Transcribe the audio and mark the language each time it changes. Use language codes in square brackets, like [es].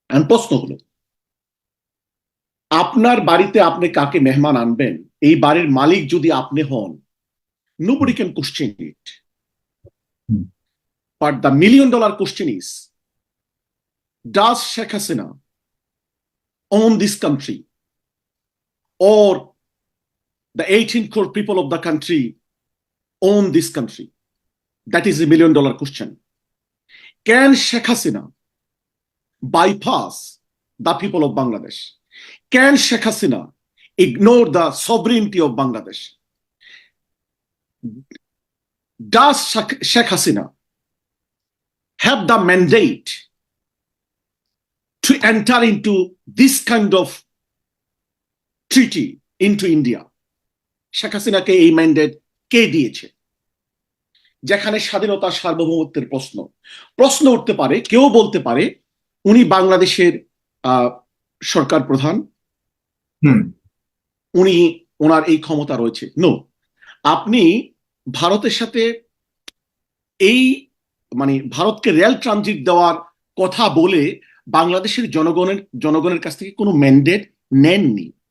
[bn] প্রশ্ন হলো, আপনার বাড়িতে আপনি কাকে মেহমান আনবেন, এই বাড়ির মালিক যদি আপনি হন, [en] nobody can question it. But the $1,000,000 question is, does Sheikh Hasina own this country, or the 18 crore people of the country own this country? That is a $1,000,000 question. Can Sheikh Hasina bypass the people of Bangladesh? Can Sheikh Hasina ignore the sovereignty of Bangladesh? Does Sheikh Hasina have the mandate to enter into this kind of treaty into India? [bn] Sheikh হাসিনাকে এই mandate কে দিয়েছে? যেখানে স্বাধীনতা সার্বভৌমত্বের প্রশ্ন উঠতে পারে, কেউ বলতে পারে উনি বাংলাদেশের সরকার প্রধান, উনি ওনার এই ক্ষমতা রয়েছে। নো, আপনি ভারতের সাথে এই মানে ভারতকে রেল ট্রানজিট দেওয়ার কথা বলে বাংলাদেশের জনগণের কাছ থেকে কোনো ম্যান্ডেট নেননি।